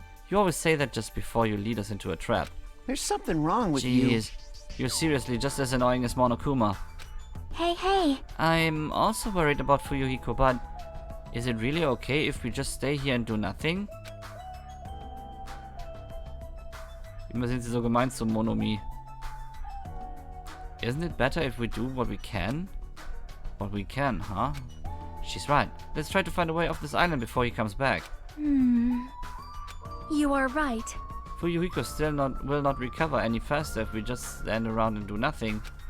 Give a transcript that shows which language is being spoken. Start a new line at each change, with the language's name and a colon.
English: You always say that just before you lead us into a trap. There's something wrong with you. Jeez, you're seriously just as annoying as Monokuma. hey. I'm also worried about Fuyuhiko, but is it really okay if we just stay here and do nothing?
German: Immer sind sie so gemein zu Monomi.
English: Isn't it better if we do what we can? What we can, huh? She's right. Let's try to find a way off this island before he comes back. You are right. Fuyuhiko will not recover any faster if we just stand around and do nothing.